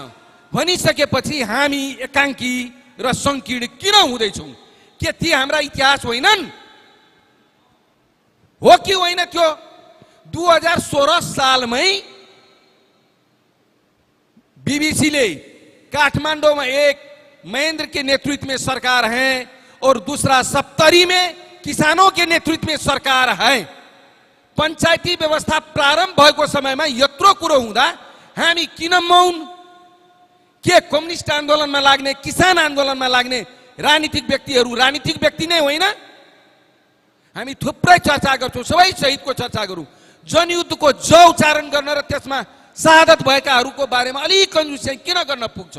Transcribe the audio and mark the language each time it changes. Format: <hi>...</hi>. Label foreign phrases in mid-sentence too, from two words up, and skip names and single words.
<ne>भनिसकेपछि हामी एकाङ्की र संकीर्ण किन हुँदैछौँ? के ती हाम्रा इतिहास होइनन्? हो कि होइन? त्यो 2016 सालमै बीबीसीले</ne> <hi>काठमांडू में एक महेंद्र के नेतृत्व में सरकार है और दूसरा सप्तरी में किसानों के नेतृत्व में सरकार है।</hi> <ne>पंचायती व्यवस्था प्रारंभ भएको समयमा यत्रो कुरो हुँदा हामी किन मौन? के कम्युनिस्ट आन्दोलनमा लाग्ने, किसान आन्दोलनमा लाग्ने राजनीतिक व्यक्तिहरू राजनीतिक व्यक्ति नै होइन? हामी थुप्रै चर्चा गर्छौं, सबै शहीदको चर्चा गरौं, जनयुद्धको ज उच्चारण गर्न र त्यसमा शहादत भएकाहरूको बारेमा अलि कन्जुसी किन गर्न पुग्छौं?</ne>